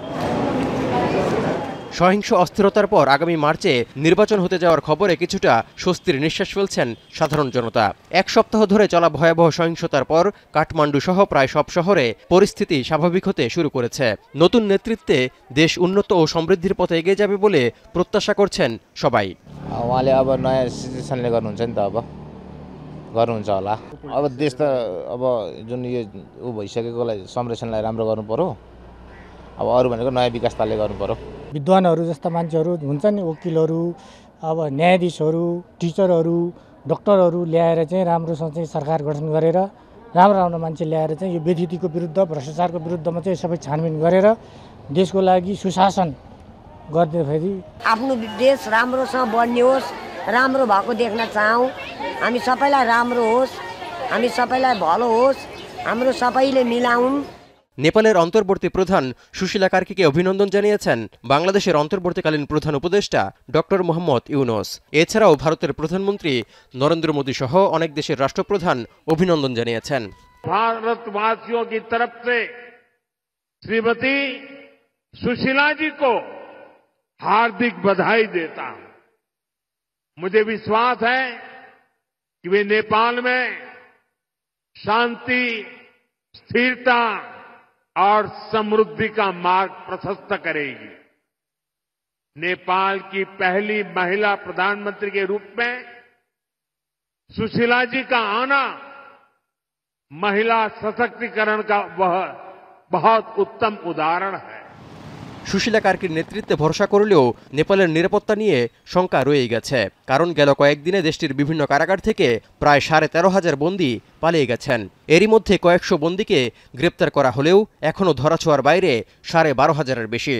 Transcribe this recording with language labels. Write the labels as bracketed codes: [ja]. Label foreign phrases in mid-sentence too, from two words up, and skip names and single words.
[bn] সহিংস অস্থিরতার পর আগামী মার্চে নির্বাচন হতে যাওয়ার খবরে কিছুটা স্বস্তির নিঃশ্বাস ফেলছেন সাধারণ জনতা। এক সপ্তাহ ধরে চলা ভয়াবহ সহিংসতার পর কাঠমান্ডু সহ প্রায় সব শহরে পরিস্থিতি স্বাভাবিক হতে শুরু করেছে। নতুন নেতৃত্বে দেশ উন্নত ও সমৃদ্ধির পথে এগিয়ে যাবে বলে প্রত্যাশা করছেন সবাই। [ne] उहाँले अब नयाँ सिचुएसनले गर्नुहुन्छ नि त, अब गर्नुहुन्छ होला। अब देश त अब जुन यो ऊ भइसकेकोलाई संरक्षणलाई राम्रो गर्नु पर्यो। अब अरू भनेको नयाँ विकासताले गर्नु पर्यो। विद्वानहरू जस्ता मान्छेहरू हुन्छ नि, वकिलहरू, अब न्यायाधीशहरू, टिचरहरू, डक्टरहरू ल्याएर चाहिँ राम्रोसँग चाहिँ सरकार गठन गरेर राम्रो राम्रो मान्छे ल्याएर चाहिँ यो व्यथितिको विरुद्ध, भ्रष्टाचारको विरुद्धमा चाहिँ सबै छानबिन गरेर देशको लागि सुशासन गर्दाखेरि आफ्नो देश राम्रोसँग बढ्ने होस्, राम्रो भएको देख्न चाहौँ। हामी सबैलाई राम्रो होस्, हामी सबैलाई भलो होस्, हाम्रो सबैले मिलाउन्। [bn] নেপালের অন্তর্বর্তী প্রধান সুশীলা কার্কিকে অভিনন্দন জানিয়েছেন বাংলাদেশের অন্তর্বর্তীকালীন প্রধান উপদেষ্টা ডক্টর মোহাম্মদ ইউনুস। এছাড়াও ভারতের প্রধানমন্ত্রী নরেন্দ্র মোদী সহ অনেক দেশের রাষ্ট্রপ্রধান অভিনন্দন জানিয়েছেন। [hi] भारतवासियों की तरफ से श्रीमती सुशीला जी को हार्दिक बधाई देता हूं। मुझे विश्वास है कि वे नेपाल में शांति, स्थिरता और समृद्धि का मार्ग प्रशस्त करेगी। नेपाल की पहली महिला प्रधानमंत्री के रूप में सुशीला जी का आना महिला सशक्तिकरण का वह बहुत उत्तम उदाहरण है। [bn] সুশীলা কার্কির নেতৃত্বে ভরসা করলেও নেপালের নিরাপত্তা নিয়ে শঙ্কা রয়ে গেছে। কারণ গেল কয়েকদিনে দেশটির বিভিন্ন কারাগার থেকে প্রায় 13,500 বন্দী পালিয়ে গেছেন। এরই মধ্যে কয়েকশো বন্দীকে গ্রেপ্তার করা হলেও এখনও ধরাছোঁয়ার বাইরে 12,500-এর বেশি।